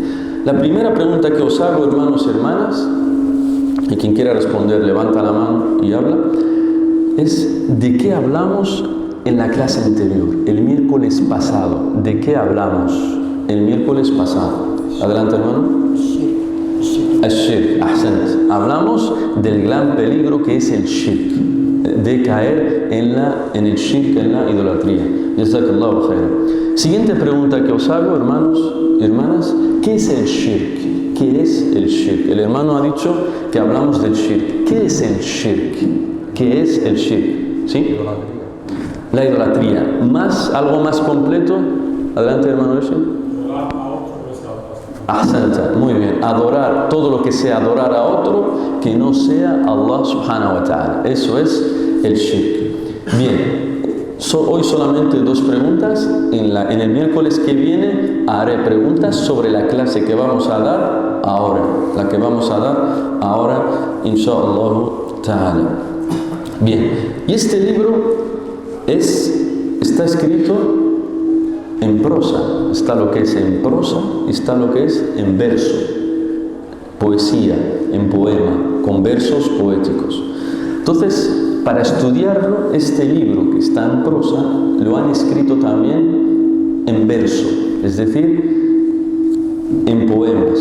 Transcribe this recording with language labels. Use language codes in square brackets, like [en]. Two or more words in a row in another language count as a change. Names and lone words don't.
[es] La primera pregunta que os hago, hermanos y hermanas, y quien quiera responder levanta la mano y habla, es: ¿de qué hablamos en la clase anterior, el miércoles pasado? ¿De qué hablamos el miércoles pasado? Adelante, hermano. [ar] الشرك، أحسنت. [es] Hablamos del gran peligro que es el shirk, de caer en el shirk, en la idolatría. [ar] جزاك الله خيرا. [es] Siguiente pregunta que os hago, hermanos y hermanas: ¿qué es el shirk? ¿Qué es el shirk? El hermano ha dicho que hablamos del shirk. ¿Qué es el shirk? ¿Qué es el shirk? ¿Sí? La idolatría. ¿Algo más completo? Adelante, hermano. Ahsanta, muy bien. Adorar todo lo que sea adorar a otro que no sea Allah [ar] سبحانه وتعالى. [es] Eso es el shirk. Bien. Hoy solamente 2 preguntas. En el miércoles que viene haré preguntas sobre la clase que vamos a dar ahora. La que vamos a dar ahora, [ar] إن شاء الله تعالى. [es] Bien. Y este libro está escrito en prosa. Está lo que es en prosa y está lo que es en verso. Poesía, en poema, con versos poéticos. Entonces, para estudiarlo, este libro que está en prosa, lo han escrito también en verso, es decir, en poemas.